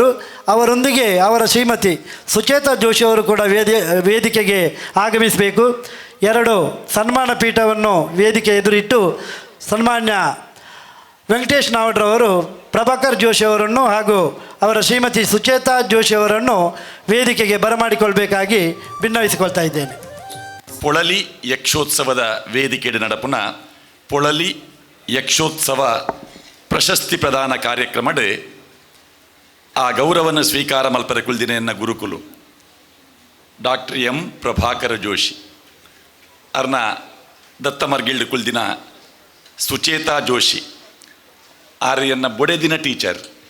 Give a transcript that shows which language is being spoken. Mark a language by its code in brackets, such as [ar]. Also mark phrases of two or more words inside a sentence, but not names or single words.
[kn] ಅವರೊಂದಿಗೆ ಅವರ ಶ್ರೀಮತಿ ಸುಚೇತಾ ಜೋಶಿ ಅವರು ಕೂಡ ವೇದಿಕೆಗೆ ಆಗಮಿಸಬೇಕು. 2 ಸನ್ಮಾನ ಪೀಠವನ್ನು ವೇದಿಕೆ ಎದುರಿಟ್ಟು ಸನ್ಮಾನ್ಯ ವೆಂಕಟೇಶ್ ನಾವಡ್ರವರು ಪ್ರಭಾಕರ್ ಜೋಶಿ ಅವರನ್ನು ಹಾಗೂ ಅವರ ಶ್ರೀಮತಿ ಸುಚೇತಾ ಜೋಶಿ ಅವರನ್ನು ವೇದಿಕೆಗೆ ಬರಮಾಡಿಕೊಳ್ಬೇಕಾಗಿ ಭಿನ್ನವಿಸಿಕೊಳ್ತಾ ಇದ್ದೇನೆ. [tcy] ಪೊಳಲಿ ಯಕ್ಷೋತ್ಸವದ ವೇದಿಕೆಡೆ ನಡಪುನ ಪೊಳಲಿ ಯಕ್ಷೋತ್ಸವ ಪ್ರಶಸ್ತಿ ಪ್ರದಾನ ಕಾರ್ಯಕ್ರಮಡ್ ಆ ಗೌರವನ ಸ್ವೀಕಾರ ಮಲ್ಪರ ಕುಲ್ದಿನ ಗುರುಕುಲು ಡಾಕ್ಟರ್ ಎಂ ಪ್ರಭಾಕರ ಜೋಶಿ ಅರ್ನ ದತ್ತ ಮರ್ಗಿಲ್ಡ್ ಕುಲ್ದಿನ ಸುಚೇತಾ ಜೋಶಿ ಆರ್ಯನ್ನ ಬೊಡೆದಿನ ಟೀಚರ್